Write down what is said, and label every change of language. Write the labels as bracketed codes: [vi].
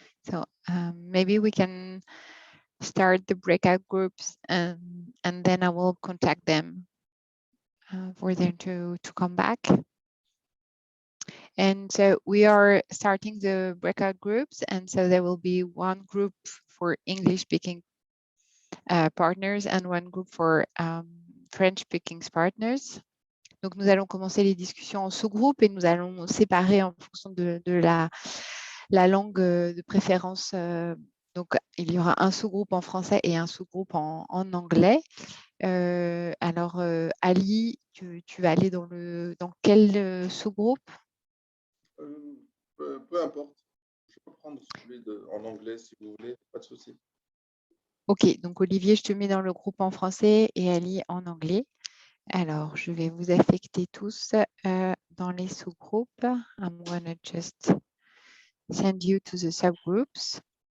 [en] So maybe we can start the breakout groups and then I will contact them for them to come back. And so we are starting the breakout groups. And so there will be one group for English-speaking partners and one group for French-speaking partners. [fr] Donc, nous allons commencer les discussions en sous-groupes et nous allons séparer en fonction de la langue de préférence. Donc, il y aura un sous-groupe en français et un sous-groupe en anglais. Alors, Ali, tu vas aller dans quel sous-groupe? Peu importe. Je peux prendre celui en anglais si vous voulez, pas de souci. Ok, donc Olivier, je te mets dans le groupe en français et Ali en anglais. Alors, je vais vous affecter tous dans les sous-groupes. [en] I'm gonna just send you to the subgroups.